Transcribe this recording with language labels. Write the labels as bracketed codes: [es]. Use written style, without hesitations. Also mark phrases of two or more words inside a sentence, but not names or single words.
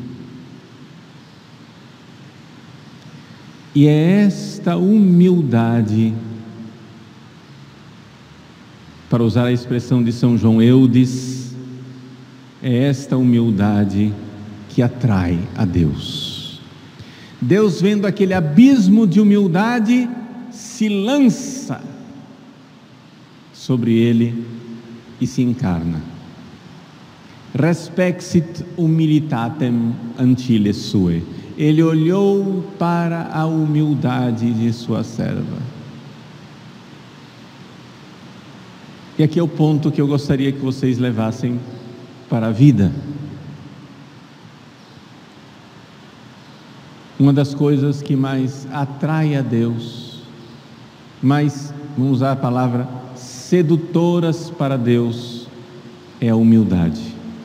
[pt] E é esta humildade, para usar a expressão de São João Eudes, é esta humildade que atrai a Deus. Deus, vendo aquele abismo de humildade, se lança sobre ele e se encarna. [la] Respexit humilitatem ancilles suae. [pt] Ele olhou para a humildade de sua serva. E aqui é o ponto que eu gostaria que vocês levassem para a vida. Uma das coisas que mais atrai a Deus, mais, vamos usar a palavra, sedutoras para Deus, é a humildade.